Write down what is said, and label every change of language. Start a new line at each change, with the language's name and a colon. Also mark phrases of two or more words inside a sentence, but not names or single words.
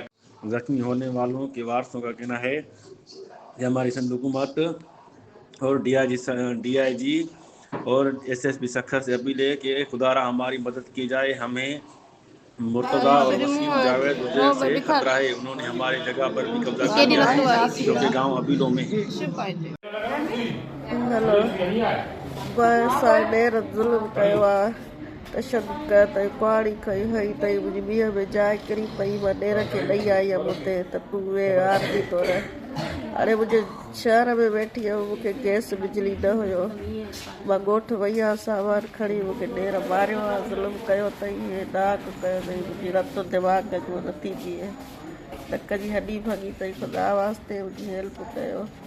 Urdu: زخمی ہونے والوں کے وارثوں کا کہنا ہے کہ ہماری سندھ حکومت اور ڈی آئی جی اور ایس ایس پی سکھر سے اپیل ہے کہ خدا را ہماری مدد کی جائے۔ ہمیں مرتضیٰ اور وسیم جاوید عزیر سے خطرہ ہے، انہوں نے ہماری جگہ پر بھی قبضہ کر لیا ہے جو کہ گاؤں ابیلوں میں ہے۔
Sindhi: ہلو ڈیر ظلم کयो आहे، تشدد कयो अथई، कुहाड़ी खई हई अथई, मुंहिंजी मींहं में जाइ किरी पई, मां ॾेर खे ॾेई आई हुअमि हुते त तूं उहे आरती तौर हाणे मुंहिंजे शहर में वेठी हुअमि, मूंखे गैस बिजली न हुयो, मां ॻोठु वई आहियां सामान खणी, मूंखे ॾेर मारियो आहे, ज़ुल्म कयो अथई, इहे नाक कयो अथई, मुंहिंजी रत दिमाग़ जो नथी बीहे, नक जी हॾी भॻी अथई, ख़ुदा वास्ते मुंहिंजी हेल्प कयो।